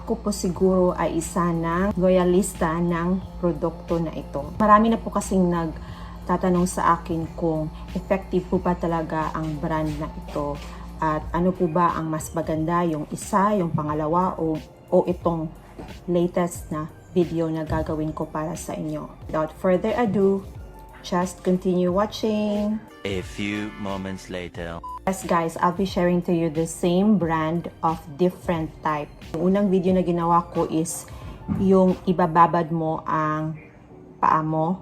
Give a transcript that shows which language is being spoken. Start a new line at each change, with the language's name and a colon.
Filipino: Ako po siguro ay isa ng loyalista ng produkto na ito. Marami na po kasing nagtatanong sa akin kung effective po ba talaga ang brand na ito at ano po ba ang mas maganda, yung isa, yung pangalawa o itong latest na video na gagawin ko para sa inyo.
English: Without further ado, just continue watching. A few moments later. Yes guys, I'll be sharing to you the same brand of different type.
Filipino: Yung unang video na ginawa ko is yung ibababad mo ang paa mo.